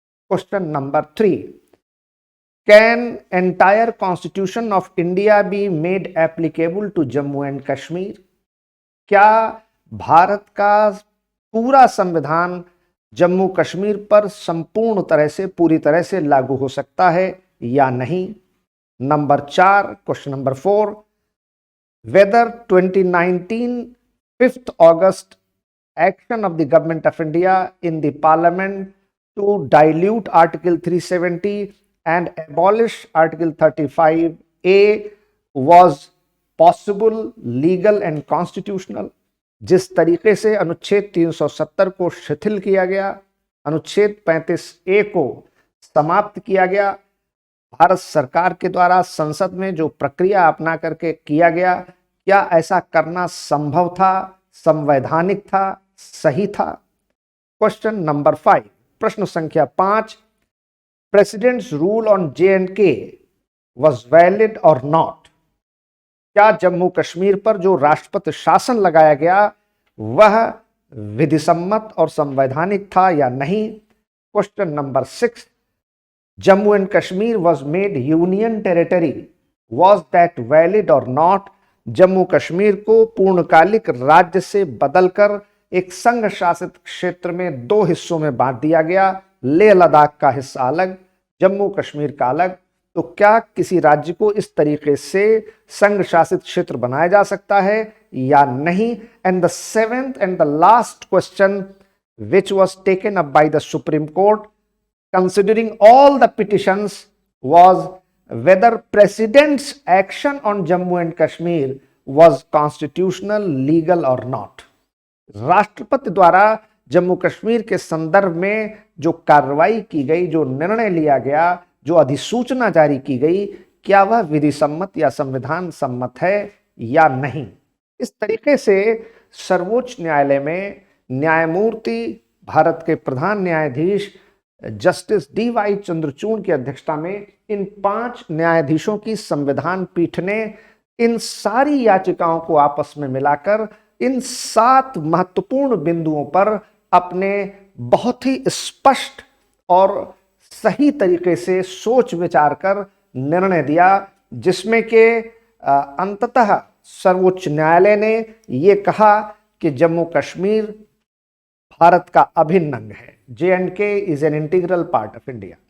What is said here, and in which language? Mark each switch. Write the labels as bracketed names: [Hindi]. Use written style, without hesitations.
[English] Question number 3, can entire constitution of India be made applicable to Jammu and Kashmir? [Hindi] क्या भारत का पूरा संविधान जम्मू कश्मीर पर संपूर्ण तरह से, पूरी तरह से लागू हो सकता है या नहीं? [English] Number 4, question number 4, whether 2019 5th August action of the government of India in the parliament to dilute article 370 and abolish article 35A was possible, legal and constitutional? [Hindi] जिस तरीके से अनुच्छेद 370 को शिथिल किया गया, अनुच्छेद 35A को समाप्त किया गया, भारत सरकार के द्वारा संसद में जो प्रक्रिया अपना करके किया गया, क्या ऐसा करना संभव था, संवैधानिक था, सही था? [English] question number 5, [Hindi] प्रश्न संख्या 5, [English] President's rule on J&K was valid or not? [Hindi] क्या जम्मू कश्मीर पर जो राष्ट्रपति शासन लगाया गया वह विधिसम्मत और संवैधानिक था या नहीं? [English] Question number 6, Jammu and Kashmir was made union territory, was that valid or not? [Hindi] जम्मू कश्मीर को पूर्णकालिक राज्य से बदलकर एक संघ शासित क्षेत्र में 2 हिस्सों में बांट दिया गया, लेह लद्दाख का हिस्सा अलग, जम्मू कश्मीर का अलग। तो क्या किसी राज्य को इस तरीके से संघ शासित क्षेत्र बनाया जा सकता है या नहीं? [English] And the 7th and the last question which was taken up by the Supreme Court considering all the petitions was whether president's action on Jammu and Kashmir was constitutional, legal or not? [Hindi] राष्ट्रपति द्वारा जम्मू कश्मीर के संदर्भ में जो कार्रवाई की गई, जो निर्णय लिया गया, जो अधिसूचना जारी की गई, क्या वह विधि सम्मत या संविधान सम्मत है या नहीं? इस तरीके से सर्वोच्च न्यायालय में न्यायमूर्ति भारत के प्रधान न्यायाधीश जस्टिस DY चंद्रचूड़ की अध्यक्षता में इन 5 न्यायाधीशों की संविधान पीठ ने इन सारी याचिकाओं को आपस में मिलाकर इन 7 महत्वपूर्ण बिंदुओं पर अपने बहुत ही स्पष्ट और सही तरीके से सोच विचार कर निर्णय दिया, जिसमें कि अंततः सर्वोच्च न्यायालय ने ये कहा कि जम्मू कश्मीर भारत का अभिन्न अंग है। [English] J&K is an integral part of India.